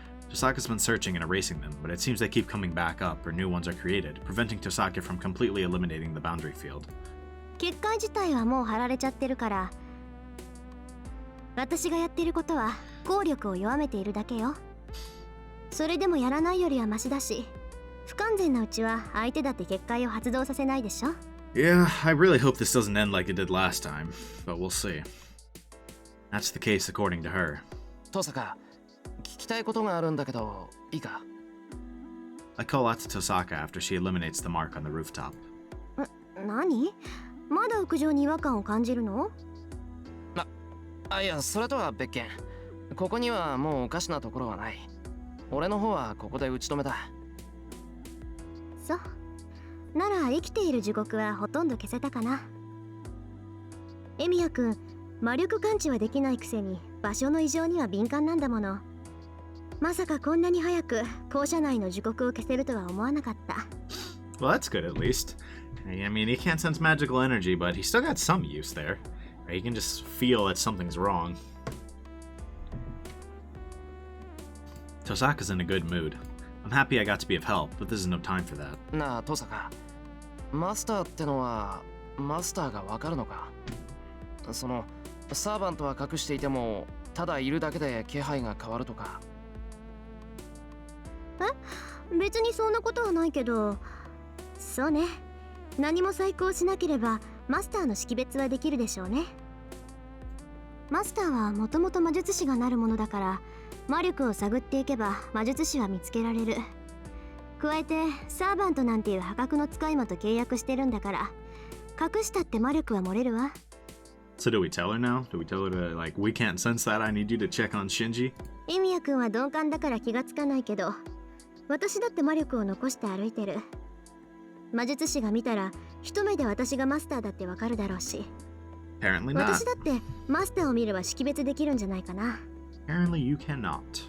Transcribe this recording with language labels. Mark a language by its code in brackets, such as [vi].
[en] Tosaka's been searching and erasing them, but it seems they keep coming back up or new ones are created, preventing Tosaka from completely eliminating the boundary field. [ja] 結界自体はもう貼られちゃってるから、私がやってることは効力を弱めているだけよ。それでもやらないよりはマシだし、不完全なうちは相手だって結界を発動させないでしょ。 [en] Yeah, I really hope this doesn't end like it did last time, but we'll see. That's the case according to her. [ja] 遠坂、聞きたいことがあるんだけど、いいか？ [en] I call out to Tosaka after she eliminates the mark on the rooftop. [ja] 何？まだ屋上に違和感を感じるの？いや、それとは別件。ここにはもうおかしなところはない。俺の方はここで打ち止めた。そう。なら生きている時刻はほとんど消せたかな。エミヤ君、魔力感知はできないくせに場所の異常には敏感なんだもの。まさかこんなに早く校舎内の時刻を消せるとは思わなかった。 [en] Well, that's good at least. I mean, he can't sense magical energy, but he still got some use there. He can just feel that something's wrong. Tosaka's in a good mood. I'm happy I got to be of help, but this is no time for that. [ja] なあ、トサカ。マスターってのは、マスターがわかるのか？その、サーバントは隠していても、ただいるだけで気配が変わるとか。別にそんなことはないけど、そうね。何も再考しなければマスターの識別はできるでしょうね。マスターはもともと魔術師がなるものだから、魔力を探っていけば魔術師は見つけられる。加えてサーバントなんていう破格の使い魔と契約してるんだから、隠したって魔力は漏れるわ。 [en] So do we tell her now? Do we tell her to, like, we can't sense that, I need you to check on Shinji? [ja] エミヤ君は鈍感だから気がつかないけど、私だって魔力を残して歩いてる。魔術師が見たら一目で私がマスターだってわかるだろうし、 [en] Apparently not. [ja] 私だってマスターを見れば識別できるんじゃないかな。 [en] Apparently you cannot.